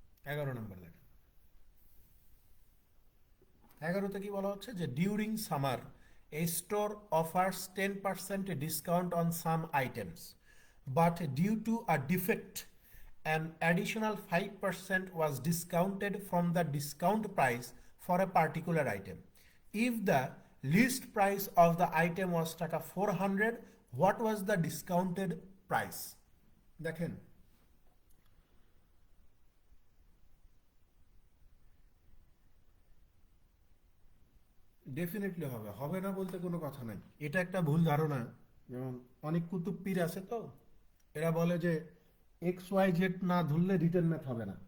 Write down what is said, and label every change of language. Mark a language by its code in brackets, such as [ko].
[bn] 11 নম্বর দেখেন, 11তে কি বলা হচ্ছে যে [en] During summer a store offers 10% discount on some items, but due to a defect an additional 5% was discounted from the discount price for a particular item. If the list price of the item was টাকা 400, what was the discounted price? [bn] দেখেন, definitely হবে, হবে না বলতে কোনো কথা নাই। এটা একটা ভুল ধারণা। যেমন অনেক কুতুব পীর আছে, তো এরা বলে যে এক্স ওয়াই জেড না ধরলে রিটার্ন ম্যাথ হবে না।